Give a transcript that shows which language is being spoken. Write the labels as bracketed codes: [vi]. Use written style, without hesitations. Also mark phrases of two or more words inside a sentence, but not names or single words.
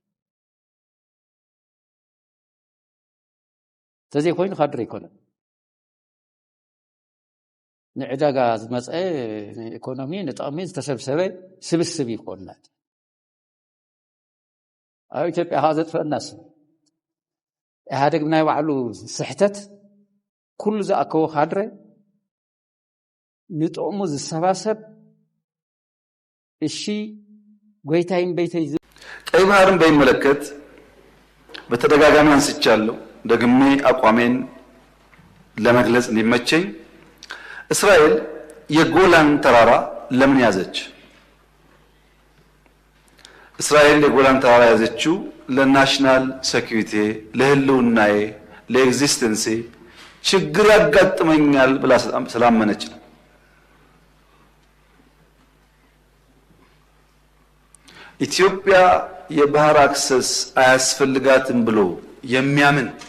[ti] ተዘይኮይኑ ካድረ ይኮነን ንዕዳጋ ዝመፀ ንኢኮኖሚ ንጥቕሚ ዝተሰብሰበ ስብስብ ይኮንናት ኣብ ኢትዮጵያ ከዓ ዘጥፈአናስ ኢህኣደግ ብናይ ባዕሉ ስሕተት ኩሉ ዝኣከቦ ካድረ ንጥቕሙ ዝሰባሰብ እሺ ጎይታይን በይተይ [am] ቀይ ባህርን በሚመለከት በተደጋጋሚ አንስቻለሁ ደግሜ አቋሜን ለመግለጽ እንዲመቸኝ እስራኤል የጎላን ተራራ ለምን ያዘች? እስራኤል የጎላን ተራራ ያዘችው ለናሽናል ሴኩሪቲ ለህልውናዬ ለኤግዚስተንሲ ችግር ያጋጥመኛል ብላ ስላመነች ነው። ኢትዮጵያ የባህር አክሰስ አያስፈልጋትም ብሎ የሚያምን